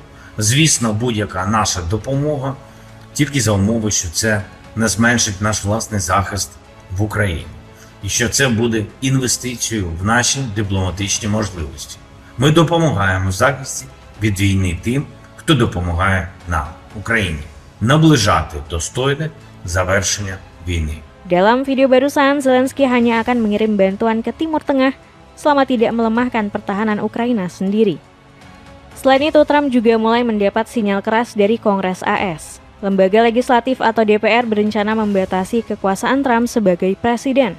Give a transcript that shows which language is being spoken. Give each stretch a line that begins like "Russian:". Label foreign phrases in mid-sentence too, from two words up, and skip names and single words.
Ukrainian: Звісно, будь-яка наша допомога тільки за умови, що це не зменшить наш власний захист в Україні. І що це буде інвестицією в наші дипломатичні можливості. Ми допомагаємо в захисті від війни тим, хто допомагає нам, Україні, naближати достойне завершення війни.
Indonesian: Dalam video barusan, Zelensky hanya akan mengirim bantuan ke Timur Tengah selama tidak melemahkan pertahanan Ukraina sendiri. Selain itu, Trump juga mulai mendapat sinyal keras dari Kongres AS. Lembaga legislatif atau DPR berencana membatasi kekuasaan Trump sebagai presiden.